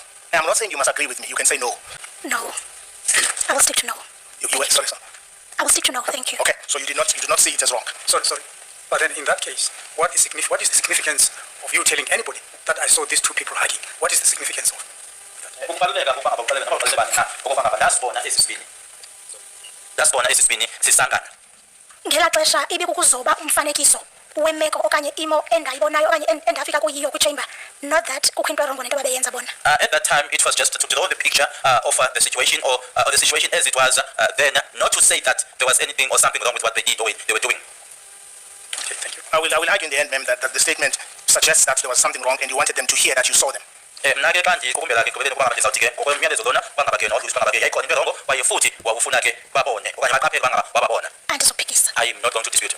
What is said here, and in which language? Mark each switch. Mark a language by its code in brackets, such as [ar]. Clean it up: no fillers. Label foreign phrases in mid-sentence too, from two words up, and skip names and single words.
[en] And I'm not saying you must agree with me. You can say no. No. I will stick to no. Sorry, sir. I will stick to no. Thank you. Okay. So you did not see it as wrong. Sorry. But then in that case, what is the significance of you telling anybody that I saw these two people hugging? What is the significance of [xh] ngela xesha ibikukuzoba umfanekiso wemeko okanye imo endayibonayo okanye endafika kuyiyo kwichamber, [en] not that [xh] kukho into erongo nento babeyenza bona. [en] At that time it was just to draw the picture of the situation or the situation as it was then, not to say that there was anything or something wrong with what they did or they were doing. Okay, thank you. I will argue in the end, ma'am, that the statement suggests that there was something wrong and you wanted them to hear that you saw them. And I am not going to dispute.